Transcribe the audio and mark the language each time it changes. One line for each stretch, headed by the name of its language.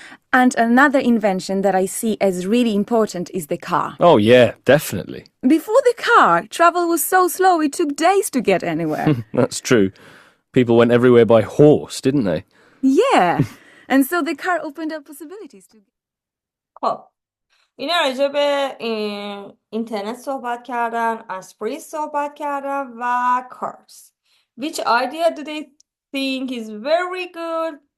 English: And another invention that I see as really important is the car. Oh, yeah, definitely. Before the car, travel was so slow it took days to get anywhere. That's true. People went everywhere by horse, didn't they? Yeah. And so the car opened up possibilities to...
Persian: خب اینا راجع به اینترنت صحبت کردن، اسپری صحبت کردن و cars.
English: Which idea do they think is very good?